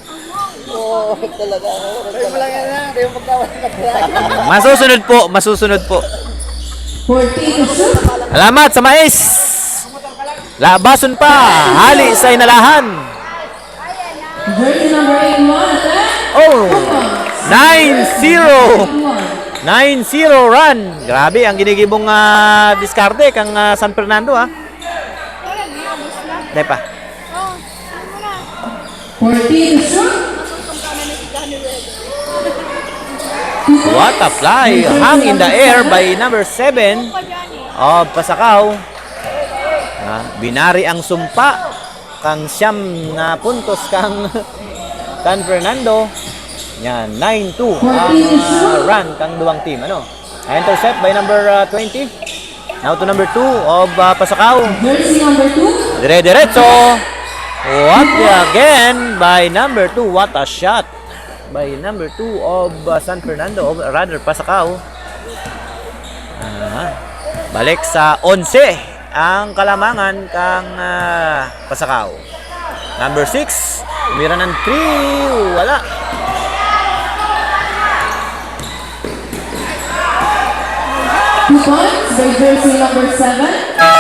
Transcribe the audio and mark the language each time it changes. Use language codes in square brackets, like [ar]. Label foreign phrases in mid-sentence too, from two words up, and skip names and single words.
[tl] Masusunod po, masusunod po. [en] 40 to shoot. [bik] Salamat sa mais. Labason pa, hali sa inalahan. [en] Jersey number 81, attack. Oh, 9-0. 1. 9-0 run. [bik] Grabe, ang ginigibong diskarte kang San Fernando ha. Dahil pa. [en] 40 to shoot. What a fly. Hung in the air by number 7 of Pasakaw. [bik] Binari ang sumpa kang siyam na puntos kang San Fernando. Yan, 9-2 ang run kang duwang team. Ano? [en] Intercept by number 20. Now to number 2 of Pasakaw. Jersey number 2. [tl] Dire-diretso. [en] What again by number 2. What a shot by number 2 of San Fernando, or rather Pasakaw. [bik] Balik sa 11 ang kalamangan kang Pasakaw. Number 6, umira ng 3, wala. [en] Two points by jersey number 7.